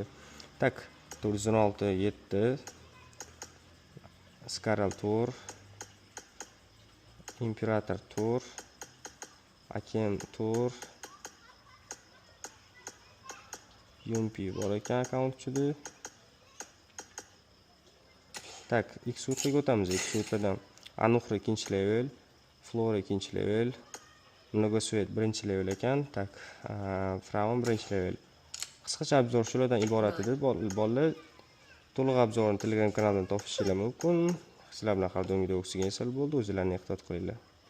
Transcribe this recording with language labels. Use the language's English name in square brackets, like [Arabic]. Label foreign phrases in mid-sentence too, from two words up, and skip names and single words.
[Uzbek] 416 7 Scarral Tour, Imperator Tour, Akem Tour, Yumpi bor ekan akkaunt ichida. X-Suitga o'tamiz. X-Suitdan Anuxra 2-level, Flora 2-level, Mnogosvet 1-level ekan. Fraun 1-level. Qisqacha obzor shulardan iborat edi. Bolalar to'liq obzorni Telegram kanalidan topishingiz mumkin. Sizlar bilan har doim video Oksigen sel bo'ldi. O'zingizlarni ehtiyot qilinglar.